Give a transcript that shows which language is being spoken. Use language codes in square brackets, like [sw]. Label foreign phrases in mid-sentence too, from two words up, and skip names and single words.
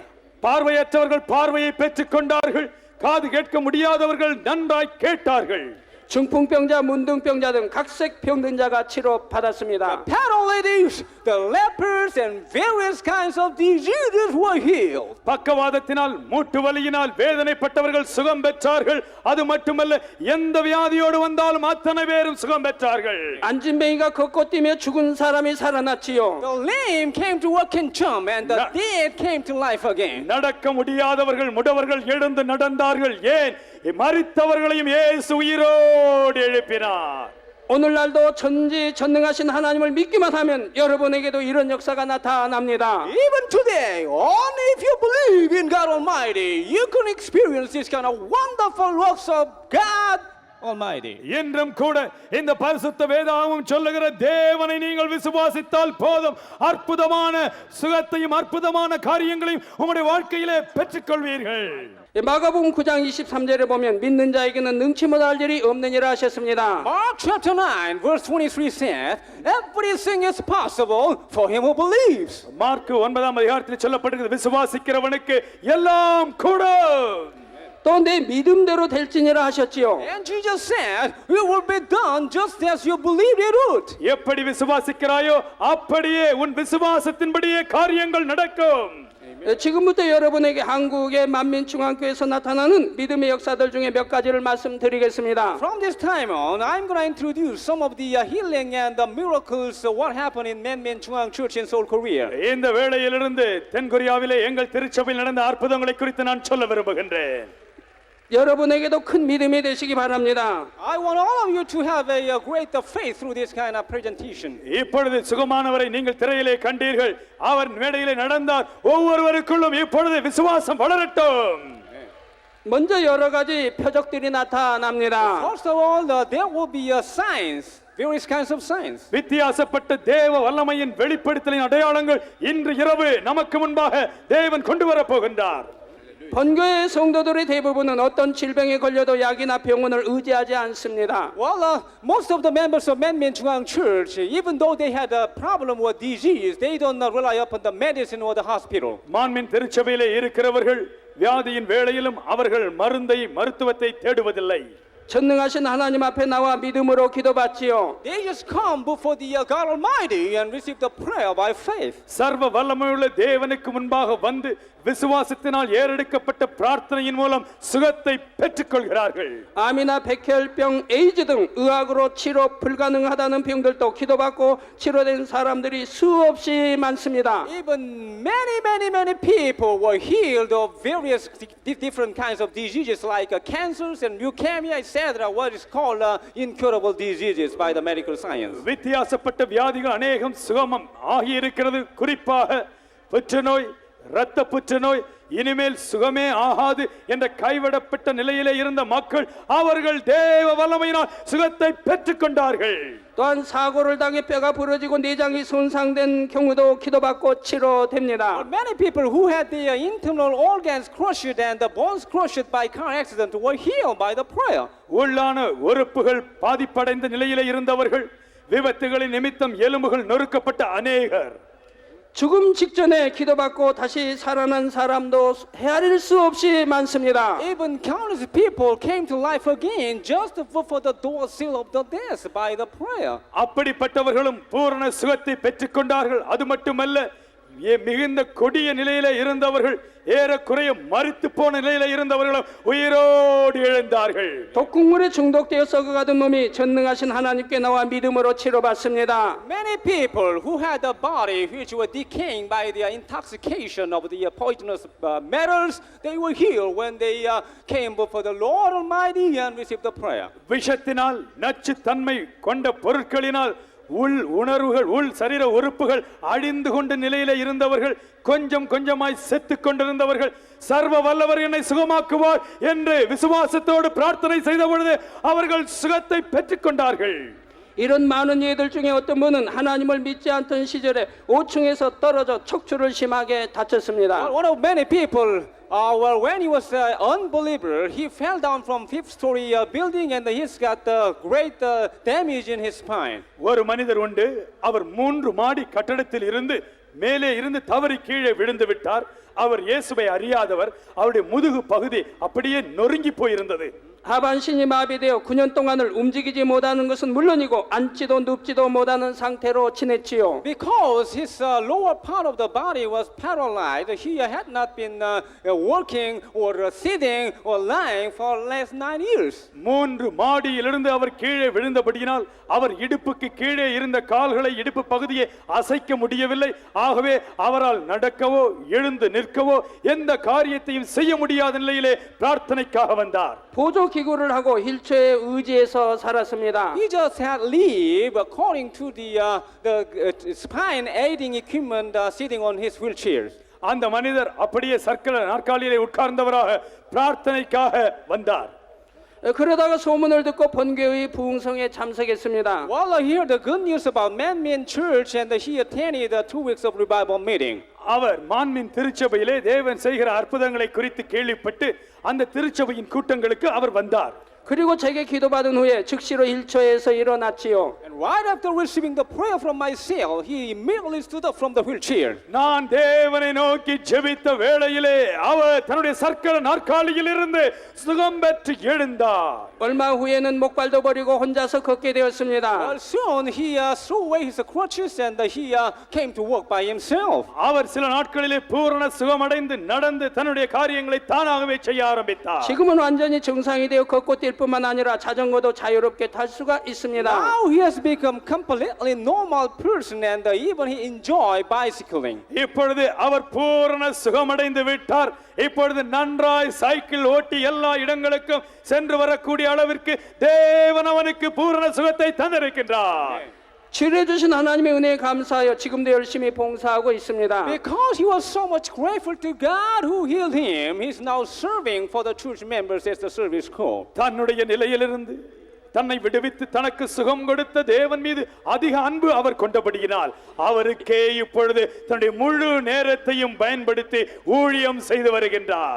[ta] பார்வையற்றவர்கள் பார்வையை பெற்றுக் கொண்டார்கள், காது கேட்க முடியாதவர்கள் நன்றாய் கேட்டார்கள். [ko] 중풍병자, 문둥병자 등 각색 병든 자가 치료받았습니다. [en] Paralytics, the lepers, and various kinds of diseases were healed. [ta] பக்கவாதத்தினால் மூட்டு வலியினால் வேதனைப்பட்டவர்கள் சுகம் பெற்றார்கள். அது மட்டுமல்ல, எந்த வியாதியோடு வந்தாலும் அத்தனை பேரும் சுகம் பெற்றார்கள். [ko] 안진뱅이가 걷고 뛰며 죽은 사람이 살아났지요. [en] The lame came to walk and jump, and the dead came to life again. [ta] நடக்க முடியாதவர்கள் முடவர்கள் எழுந்து நடந்தார்கள். ஏன்? மரித்தவர்களையும் இயேசு உயிரோடு எழுப்பினார். [ko] 오늘날도 전지전능하신 하나님을 믿기만 하면 여러분에게도 이런 역사가 나타납니다. [en] Even today, only if you believe in God Almighty, you can experience this kind of wonderful works of God Almighty. [ta] இன்றும் கூட இந்த பரிசுத்த வேதாகமம் சொல்லுகிற தேவனை நீங்கள் விசுவாசித்தால் போதும், அற்புதமான சுகத்தையும் அற்புதமான காரியங்களையும் உங்களுடைய வாழ்க்கையிலே பெற்றுக்கொள்வீர்கள். [ko] 마가복음 9장 23절에 보면 믿는 자에게는 능치 못할 일이 없느니라 하셨습니다. [en] Mark chapter 9 verse 23 says, everything is possible for him who believes. [ta] மார்க்கு 9ஆம் அதிகாரத்தில் சொல்லப்படுகிறது, விசுவாசிக்கிறவனுக்கு எல்லாம் கூடும். [ko] 또 내 믿음대로 될지니라 하셨지요. [en] And Jesus said, it will be done just as you believed it would. [ta] எப்படி விசுவாசிக்கிறாயோ அப்படியே உன் விசுவாசத்தின்படியே காரியங்கள் நடக்கும். [ko] 지금부터 여러분에게 한국의 만민중앙교회에서 나타나는 믿음의 역사들 중에 몇 가지를 말씀드리겠습니다. [en] From this time on, I'm going to introduce some of the healing and the miracles what happened in Manmin Chungang Church in Seoul, Korea. [ta] இந்த வேளையிலிருந்து தென்கொரியாவிலே எங்கள் திருச்சபையில் நடந்த அற்புதங்களை குறித்து நான் சொல்ல விரும்புகின்றேன். [ko] 여러분에게도 큰 믿음이 되시기 바랍니다. [en] I want all of you to have a great faith through this kind of presentation. [ta] இப்பொழுது சுகமானவரை நீங்கள் திரையிலே கண்டீர்கள். அவர் மேடையிலே நடந்தார். ஒவ்வொருவருக்குள்ளும் இப்பொழுது விசுவாசம் வளரட்டும். [ko] 먼저 여러 가지 표적들이 나타납니다. [en] First of all, there will be signs, various kinds of signs. [ta] வித்தியாசப்பட்ட தேவ வல்லமையின் வெளிப்படுத்தலின் அடையாளங்கள் இன்று இரவு நமக்கு முன்பாக தேவன் கொண்டு வரப் போகின்றார். [ko] 본교의 성도들의 대부분은 어떤 질병에 걸려도 약이나 병원을 의지하지 않습니다. [en] Well, most of the members of Manmin Chungang Church, even though they had a problem with disease, they don't rely upon the medicine or the hospital. [ta] மான்மின் திருச்சபையிலே இருக்கிறவர்கள் வியாதியின் வேளையிலும் அவர்கள் மருத்துவத்தை தேடுவதில்லை. [ko] 전능하신 하나님 앞에 나와 믿음으로 기도받지요. [en] They just come before the God Almighty and receive the prayer by faith. [ta] சர்வ வல்லமையுள்ள தேவனுக்கு முன்பாக வந்து விசுவாசத்தினால் ஏறெடுக்கப்பட்ட பிரார்த்தனையின் மூலம் சுகத்தை பெற்றுக்கொள்கிறார்கள். [ko] 암이나 백혈병, 에이즈 등 의학으로 치료 불가능하다는 병들도 기도받고 치료된 사람들이 수없이 많습니다. [en] Even many people were healed of various different kinds of diseases like cancers and leukemia, etc. What is called incurable diseases by the medical science. [ta] வித்தியாசப்பட்ட வியாதிகள் அநேகம் சுகமம் ஆகியிருக்கிறது. குறிப்பாக புற்றுநோய், இரத்த புற்றுநோய், இனிமேல் சுகமே ஆகாது என்ற கைவிடப்பட்ட நிலையிலே இருந்த மக்கள் அவர்கள் தேவ வல்லமையினால் சுகத்தை பெற்றுக்கொண்டார்கள். [ko] 또한 사고를 당해 뼈가 부러지고 내장이 손상된 경우도 기도받고 치료됩니다. [en] Many people who had their internal organs crushed and the bones crushed by car accident were healed by the prayer. [ta] உள்ளான உறுப்புகள் பாதிப்படைந்த நிலையிலே இருந்தவர்கள், விபத்துகளின் நிமித்தம் எலும்புகள் நொறுக்கப்பட்ட அநேகர், [ko] 죽음 직전에 기도받고 다시 살아난 사람도 헤아릴 수 없이 많습니다. [en] Even countless people came to life again just before the door seal of the death by the prayer. [ta] அப்படிப்பட்டவர்களும் பூரண சுகத்தை பெற்றுக்கொண்டார்கள். அது மட்டுமல்ல, மிகுந்த கொடிய நிலையில இருந்தவர்கள், ஏறக்குறைய மரித்து போன நிலையில இருந்தவர்களும் உயிரோடு எழுந்தார்கள். [ko] 독극물에 중독되어 썩어가던 몸이 전능하신 하나님께 나와 믿음으로 치료받습니다. [en] Many people who had a body which were decaying by the intoxication of the poisonous metals, they were healed when they came before the Lord Almighty and received the prayer. [ta] விஷத்தினால், நச்சு தன்மை கொண்ட பொருட்களினால் உள் உணர்வுகள், உள் சரீர உறுப்புகள் அழிந்து கொண்ட நிலையில இருந்தவர்கள், கொஞ்சம் கொஞ்சமாய் செத்து கொண்டிருந்தவர்கள், சர்வ வல்லவர் என்னை சுகமாக்குவார் என்று விசுவாசத்தோடு பிரார்த்தனை செய்த பொழுது அவர்கள் சுகத்தை பெற்றுக்கொண்டார்கள். [ko] 이런 많은 예들 중에 어떤 분은 하나님을 믿지 않던 시절에 5층에서 떨어져 척추를 심하게 다쳤습니다. [en] One of many people, when he was an unbeliever, he fell down from fifth-story building and he's got great damage in his spine. [ta] ஒரு மனிதர் உண்டு, அவர் 3 மாடி கட்டடத்தில் இருந்து மேலே இருந்து தவறி கீழே விழுந்து விட்டார். அவர் இயேசுவை அறியாதவர். அவருடைய முதுகு பகுதி அப்படியே நொறுங்கி போயிருந்தது. [ko] 하반신이 마비되어 9년 동안을 움직이지 못하는 것은 물론이고 앉지도 눕지도 못하는 상태로 지냈지요. [en] Because his lower part of the body was paralyzed, he had not been working or sitting or lying for last 9 years. [ta] 3 மாடியிலிருந்து அவர் கீழே விழுந்தபடியினால் அவர் இடுப்புக்கு கீழே இருந்த கால்களை, இடுப்பு பகுதியை அசைக்க முடியவில்லை. ஆகவே அவரால் நடக்கவோ எழுந்து நிற்கவோ எந்த காரியத்தையும் செய்ய முடியாத நிலையிலே பிரார்த்தனைக்காக வந்தார். [ko] 보조 기구를 하고 휠체어에 의지해서 살았습니다. [en] He just had lived according to the spine aiding equipment sitting on his wheelchair. [ta] அந்த மனிதர் அப்படியே சர்க்கல நாற்காலியிலே உட்கார்ந்தவராக பிரார்த்தனைக்காக வந்தார். [ko] 그러다가 소문을 듣고 본교의 부흥성에 참석했습니다. [en] Well, I hear the good news about Man Church and he attended 2 weeks of revival meeting. [ta] அவர் மான்மின் திருச்சபையிலே தேவன் செய்கிற அற்புதங்களை குறித்து கேள்விப்பட்டு அந்த திருச்சபையின் கூட்டங்களுக்கு அவர் வந்தார். [ko] 그리고 제게 기도받은 후에 즉시로 휠체어에서 일어났지요. [en] And right after receiving the prayer from myself, he immediately stood up from the wheelchair. [ta] நான் தேவனை நோக்கி ஜெபித்த வேளையிலே அவர் தன்னுடைய சர்க்கல நாற்காலியில் இருந்து சுகம் பெற்று எழுந்தார். [ko] 얼마 후에는 목발도 버리고 혼자서 걷게 되었습니다. [en] Well, soon he threw away his crutches and he came to work by himself. [ta] அவர் சில நாட்களிலே பூரண சுகமடைந்து நடந்து தன்னுடைய காரியங்களை தானாகவே செய்ய ஆரம்பித்தார். [ko] 지금은 완전히 정상이 되어 걷고 뛸 뿐만 아니라 자전거도 자유롭게 탈 수가 있습니다. [en] Now he has become completely normal person and even he enjoy bicycling. [ta] இப்பொழுது அவர் பூரண சுகமடைந்து விட்டார். இப்பொழுது நன்றாய் சைக்கிள் ஓட்டி எல்லா இடங்களுக்கும் சென்று வரக்கூடிய அளவிற்கு தேவன் அவனுக்கு பூரண சுகத்தை தந்திருக்கின்றார். [ko] 치료해 주신 하나님의 은혜에 감사하여 지금도 열심히 봉사하고 있습니다. [en] Because he was so much grateful to God who healed him, he's now serving for the church members as the service call. [ta] தன்னுடைய நிலையிலிருந்து தன்னை விடுவித்து தனக்கு சுகம் கொடுத்த தேவன் மீது அதிக அன்பு அவர் கொண்டபடியினால் அவருக்கே இப்பொழுது தன்னுடைய முழு நேரத்தையும் பயன்படுத்தி ஊழியம் செய்து வருகின்றார்.